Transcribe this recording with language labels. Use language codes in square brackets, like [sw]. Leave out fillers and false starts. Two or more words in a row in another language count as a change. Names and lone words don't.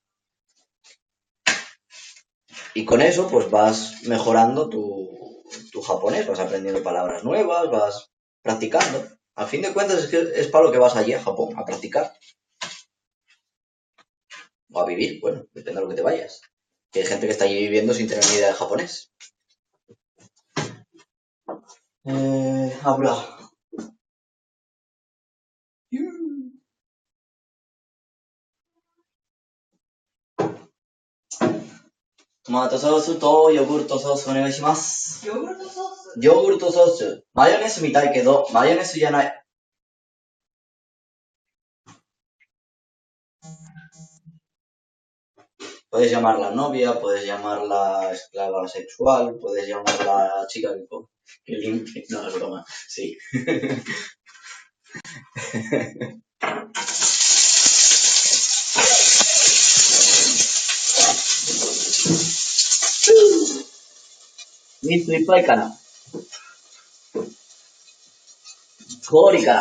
[es] Y con eso, pues vas mejorando tu japonés, vas aprendiendo palabras nuevas, vas practicando. A fin de cuentas, es para lo que vas allí a Japón, a practicar. O a vivir, bueno, depende de lo que te vayas. Que hay gente que está allí viviendo sin tener ni idea de japonés. Habla. [ja] トマトソースとヨーグルトソースお願いします。ヨーグルトソースヨーグルトソース。マヨネスみたいけど、マヨネスじゃない。 [es] Puedes llamarla novia, puedes llamarla esclava sexual, puedes llamarla chica que limpie. No, es broma. Sí. [ja] Mitsu いっぱいかな。氷から。